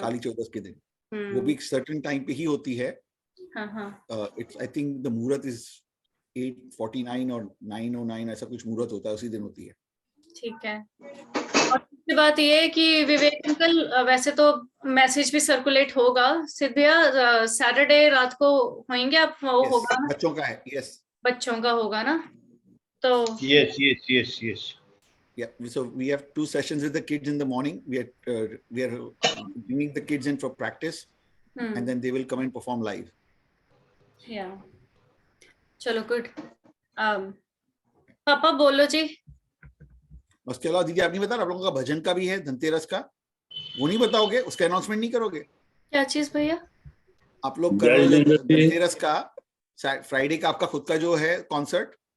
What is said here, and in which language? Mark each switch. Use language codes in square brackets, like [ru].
[hi] काली चौदस के दिन, वो भी एक सर्टेन टाइम पे ही होती है। [en] it's I think the muhurat is [hi] 8:49 और 9:09 ऐसा कुछ मुहूर्त होता है, उसी दिन होती है। ठीक है। और दूसरी बात ये है कि विवेक अंकल, वैसे तो मैसेज भी सर्कुलेट होगा, सिद्धिया सैटरडे रात को होंगे आप, वो होगा ना? बच्चों का है, यस बच्चों का होगा ना, तो [en] yes। Yeah, so we have 2 sessions with the kids in the morning. We are bringing the kids in for practice, and then they will come and perform live. Yeah, चलो good. [hi] पापा बोलो जी। उसके अलावा दीदी आप नहीं बता, आप लोगों का भजन का भी है धनतेरस का, वो नहीं बताओगे? उसका अनाउंसमेंट नहीं करोगे? क्या चीज भैया? आप लोग करोगे धनतेरस का, फ्राइडे का आपका खुद का जो है कॉन्सर्ट?